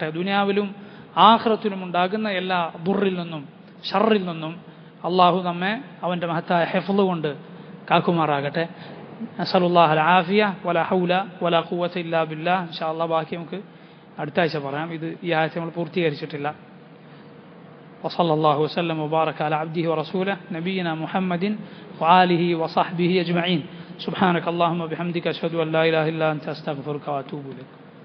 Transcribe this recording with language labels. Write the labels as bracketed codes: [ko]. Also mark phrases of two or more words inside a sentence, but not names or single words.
[ml] ദുനിയാവിലും ആഖിറത്തിലും ഉണ്ടാകുന്ന എല്ലാ ദുർറിൽ നിന്നും ഷർറിൽ നിന്നും അള്ളാഹു നമ്മെ അവൻ്റെ മഹത്തായ ഹിഫ്ള് കൊണ്ട് കാക്കുമാറാകട്ടെ. [ar] نسأل الله العافية ولا حول ولا قوة إلا بالله. إن شاء الله [ml] ബാക്കി നമുക്ക് അടുത്ത ആഴ്ച പറയാം. ഇത് ഈ ആഴ്ച നമ്മൾ പൂർത്തീകരിച്ചിട്ടില്ല. [ar] وصلى الله وسلم وبارك على عبده ورسوله نبينا محمد وآله وصحبه أجمعين. سبحانك اللهم وبحمدك أشهد أن لا إله إلا أنت أستغفرك وأتوب إليك.